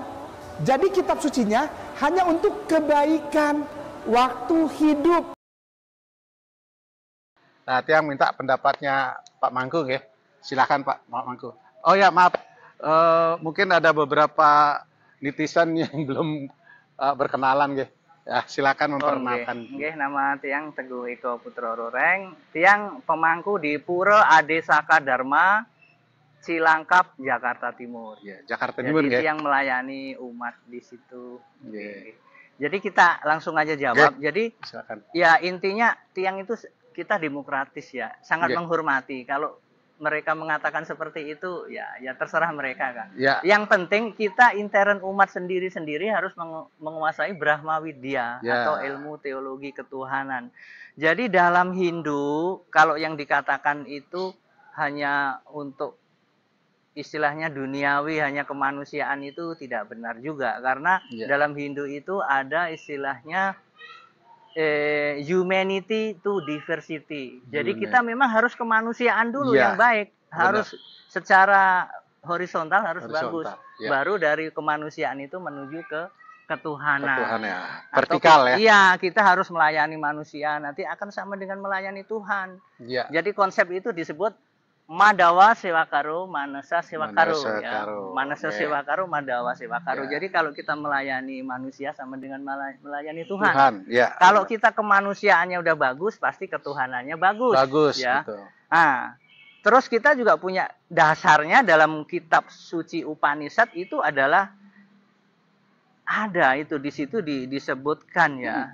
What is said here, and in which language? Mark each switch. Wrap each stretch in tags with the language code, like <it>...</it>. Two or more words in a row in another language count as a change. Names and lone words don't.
<id>Jadi kitab sucinya hanya untuk kebaikan waktu hidup. Nah, Tiang minta pendapatnya Pak Mangku ya. Silakan Pak Mangku. Oh ya, maaf. Mungkin ada beberapa netizen yang belum berkenalan ya. Ya, silakan memperkenalkan. Nama Tiang Teguh Eko Putra Roreng. Tiang pemangku di Pura Ade Saka Dharma Cilangkap, Jakarta Timur. Ya, Jakarta Timur ya. Yang melayani umat di situ. Jadi kita langsung aja jawab. Jadi silakan. Ya intinya Tiang itu kita demokratis ya, sangat menghormati. Kalau mereka mengatakan seperti itu, ya terserah mereka kan. Ya. Yang penting kita intern umat sendiri-sendiri harus menguasai Brahma Widya atau ilmu teologi ketuhanan. Jadi dalam Hindu, kalau yang dikatakan itu hanya untuk istilahnya duniawi, hanya kemanusiaan itu tidak benar juga. Karena dalam Hindu itu ada istilahnya</id> <en>humanity to diversity.</en> <id>Jadi kita memang harus kemanusiaan dulu yang baik. Harus secara horizontal harus bagus. Baru dari kemanusiaan itu menuju ke ketuhanan. Vertikal ya. Iya, kita harus melayani manusia. Nanti akan sama dengan melayani Tuhan. Jadi konsep itu disebut</id> <sa>Madawa Sewakaro, Manasa Sewakaro</sa> <id>ya.</id> <sa>Manasa Sewakaro, Madawa Sewakaro.</sa> <id>Jadi kalau kita melayani manusia sama dengan melayani Tuhan. Kalau kita kemanusiaannya udah bagus, pasti ketuhanannya bagus. Bagus ya. Betul. Nah, terus kita juga punya dasarnya dalam kitab suci Upanishad itu adalah ada itu di situ disebutkan ya.</id>